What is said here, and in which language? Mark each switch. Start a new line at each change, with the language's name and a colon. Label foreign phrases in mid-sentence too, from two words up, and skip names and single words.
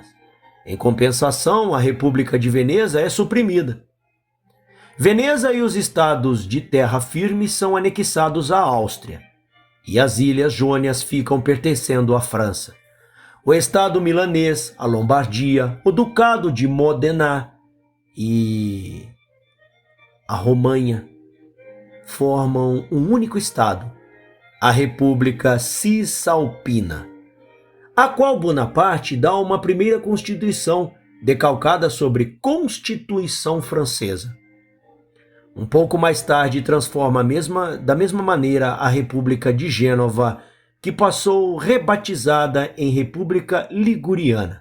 Portuguese: Em compensação, a República de Veneza é suprimida. Veneza e os estados de terra firme são anexados à Áustria, e as ilhas jônias ficam pertencendo à França. O estado milanês, a Lombardia, o ducado de Modena e a Romanha formam um único estado, a República Cisalpina, a qual Bonaparte dá uma primeira constituição decalcada sobre Constituição Francesa. Um pouco mais tarde transforma da mesma maneira a República de Gênova, que passou rebatizada em República Liguriana.